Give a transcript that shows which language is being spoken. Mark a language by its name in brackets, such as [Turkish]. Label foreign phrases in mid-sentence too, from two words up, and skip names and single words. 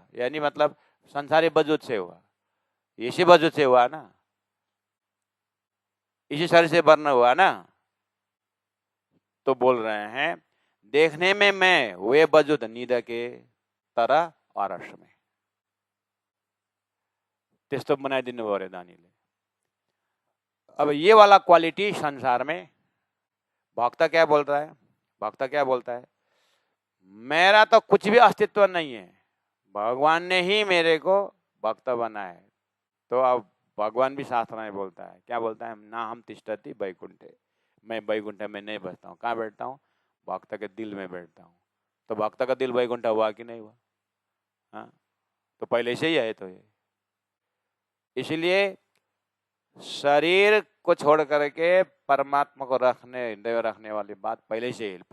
[Hindi] यानी मतलब संसारी वजूद से हुआ, इसी वजूद से हुआ ना। इसी शरीर से वर्ण हुआ ना, तो बोल रहे हैं देखने में मैं वे वजूद निध के तरह अरस में। [Nepali] त्यस्तो बनाइदिनु भयो अरे दानीले। [Hindi] अब ये वाला क्वालिटी संसार में भक्त क्या बोल रहा है? भक्त क्या बोलता है? मेरा तो कुछ भी अस्तित्व नहीं है, भगवान ने ही मेरे को भक्त बनाया है। तो अब भगवान भी शास्त्र में बोलता है, क्या बोलता है? [Sanskrit] ना हम तिष्ठति वैकुंठे, [Hindi] मैं वैकुंठ में नहीं बैठता हूँ। कहाँ बैठता हूँ? भक्त के दिल में बैठता हूँ। तो भक्त का दिल वैकुंठ हुआ कि नहीं हुआ? हाँ, तो पहले से ही है। तो ये इसलिए शरीर को छोड़ करके परमात्मा को रखने, हृदय में रखने वाली बात पहले से ही।